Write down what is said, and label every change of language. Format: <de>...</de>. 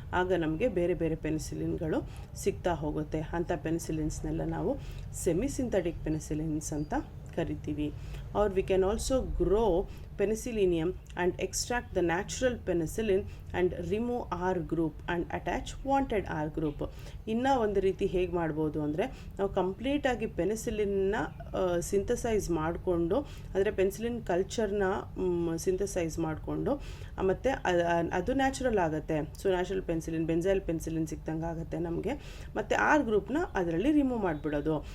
<kn>ಆಗ ನಮಗೆ ಬೇರೆ ಬೇರೆ ಪೆನಿಸಿಲಿನ್ಗಳು ಸಿಗ್ತಾ ಹೋಗುತ್ತೆ. ಅಂಥ ಪೆನಿಸಿಲಿನ್ಸ್ನೆಲ್ಲ ನಾವು ಸೆಮಿಸಿಂಥೆಟಿಕ್ ಪೆನಿಸಿಲಿನ್ಸ್ ಅಂತ ಕರಿತೀವಿ.</kn> <en>Or we can also grow penicillium and extract the natural penicillin and remove R group and attach wanted R group.</en> <kn>ಇನ್ನೂ ಒಂದು ರೀತಿ ಹೇಗೆ ಮಾಡ್ಬೋದು ಅಂದರೆ, ನಾವು ಕಂಪ್ಲೀಟಾಗಿ ಪೆನಿಸಿಲಿನ್ನ ಸಿಂಥಸೈಸ್ ಮಾಡಿಕೊಂಡು, ಅಂದರೆ ಪೆನ್ಸಿಲಿನ್ ಕಲ್ಚರ್ನ ಸಿಂಥಸೈಸ್ ಮಾಡಿಕೊಂಡು, ಮತ್ತು ಅದು ನ್ಯಾಚುರಲ್ ಆಗುತ್ತೆ. So natural penicillin, benzyl penicillin ಸಿಕ್ತಂಗೆ ಆಗುತ್ತೆ ನಮಗೆ. ಮತ್ತು ಆರ್ ಗ್ರೂಪ್ನ ಅದರಲ್ಲಿ ರಿಮೂವ್ ಮಾಡಿಬಿಡೋದು.</kn>